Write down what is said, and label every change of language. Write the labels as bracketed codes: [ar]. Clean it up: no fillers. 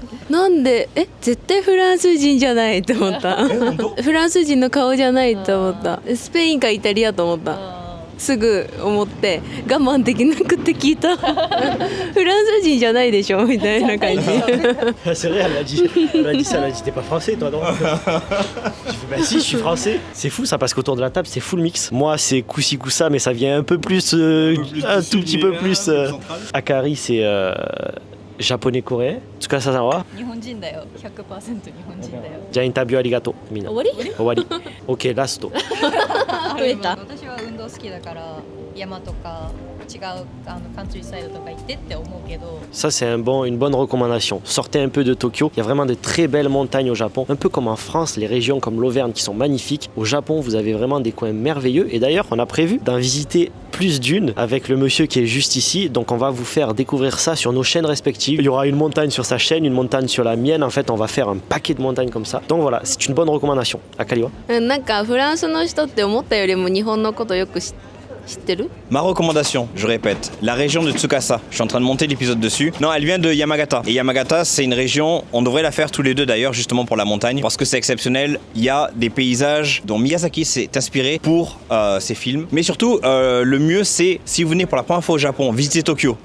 [ja] なんで絶対フランス人じゃないと思ったフランス人の顔じゃないと思ったスペインかイタリアと思ったすぐ思って我慢できなくて聞いたフランス人じゃないでしょみたいな感じ [fr] C'est vrai, elle a dit ça, elle a dit t'es pas français toi non J'ai fait bah si je suis français. C'est fou ça parce qu'autour de la table c'est full mix. Moi c'est Koussi Koussa mais ça vient un peu plus, un tout petit peu plus. Akari c'est japonais coréen. En tout cas ça va. [ja] 日本人だよ 100% 日本人だよじゃあインタビューありがとうみんな。終わり OK ラスト。増えた私は運動好きだから山とか違うカントリーサイドとか行ってって思うけど [fr] Ça c'est une bonne recommandation. Sortez un peu de Tokyo. Il y a vraiment de très belles montagnes au Japon. Un peu comme en France, les régions comme l'Auvergne qui sont magnifiques. Au Japon, vous avez vraiment des coins merveilleux. Et d'ailleurs, on a prévu d'en visiter plus d'une avec le monsieur qui est juste ici. Donc on va vous faire découvrir ça sur nos chaînes respectives. Il y aura une montagne sur sa chaîne, une montagne sur la mienne. En fait, on va faire un paquet de montagnes comme ça. Donc voilà, c'est une bonne recommandation. [ja] Akali wa? なんかフランスの人って思ったよりも日本のことよく知ってる？ [fr] Ma recommandation, je répète, la région de Tsukasa. Je suis en train de monter l'épisode dessus. Non, elle vient de Yamagata. Et Yamagata, c'est une région, on devrait la faire tous les deux d'ailleurs, justement pour la montagne, parce que c'est exceptionnel. Il y a des paysages dont Miyazaki s'est inspiré pour ses films. Mais surtout, le mieux, c'est si vous venez pour la première fois au Japon, visitez Tokyo.